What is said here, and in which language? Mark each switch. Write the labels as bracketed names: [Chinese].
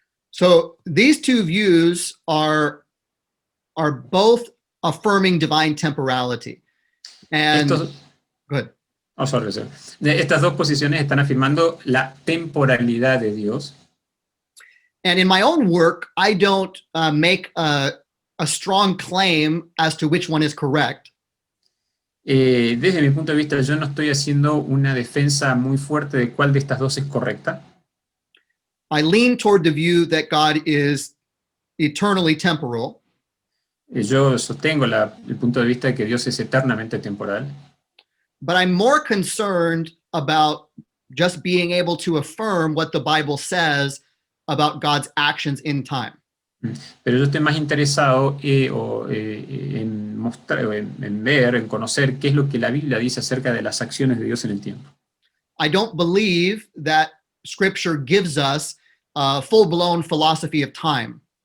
[English] So these two views are both affirming divine temporality. And good. [Spanish] Estas dos posiciones están afirmando la temporalidad de Dios. [English] And in my own work, I don't make a strong claim as to which one is correct. [Spanish] Desde mi punto de vista, yo no estoy haciendo una defensa muy fuerte de cuál de estas dos es correcta. [English] I lean toward the view that God is eternally temporal. [Spanish] Yo sostengo el punto de vista de que Dios es eternamente temporal. [English] But I'm more concerned about just being able to affirm what the Bible says about God's actions in time. [Spanish] Pero yo estoy más interesado en mostrar, en ver, en conocer qué es lo que la Biblia dice acerca de las acciones de Dios en el tiempo. [English] I don't believe that Scripture gives us a full-blown philosophy of time.